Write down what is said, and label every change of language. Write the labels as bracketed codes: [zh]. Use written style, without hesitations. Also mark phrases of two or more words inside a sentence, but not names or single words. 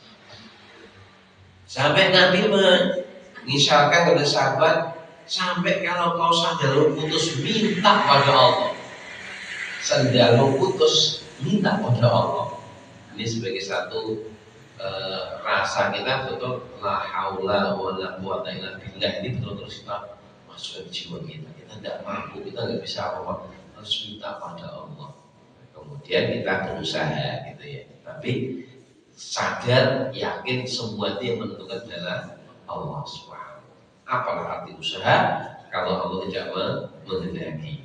[id] Sampai Nabi mengisyaratkan kepada sahabat, sampai kalau kau sandal putus, minta pada Allah. Sandal putus, minta pada Allah. Ini sebagai satu rasa kita betul [ar] لا حول ولا قوة إلا بالله. [id] Ini betul-betul kita masuk ke jiwa kita. Kita tidak mampu, kita nggak bisa apa harus minta pada Allah. Kemudian kita berusaha gitu ya. Tapi sadar, yakin semua itu yang menentukan adalah Allah Subhanahu. Apalah arti usaha kalau Allah tidak menghendaki?